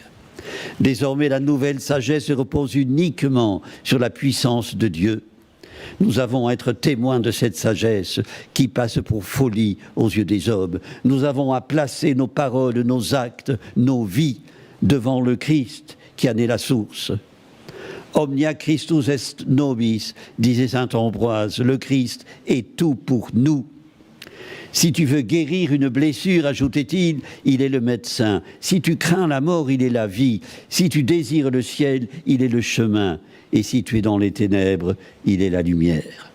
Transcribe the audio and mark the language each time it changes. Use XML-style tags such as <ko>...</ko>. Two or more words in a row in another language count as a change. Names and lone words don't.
<fr>Désormais, la nouvelle sagesse repose uniquement sur la puissance de Dieu. Nous avons à être témoins de cette sagesse qui passe pour folie aux yeux des hommes. Nous avons à placer nos paroles, nos actes, nos vies devant le Christ qui en est la source.</fr> <la>Omnia Christus est nobis,</la> <fr>disait saint Ambroise, le Christ est tout pour nous. Si tu veux guérir une blessure, ajoutait-il, il est le médecin. Si tu crains la mort, il est la vie. Si tu désires le ciel, il est le chemin. Et si tu es dans les ténèbres, il est la lumière.</fr>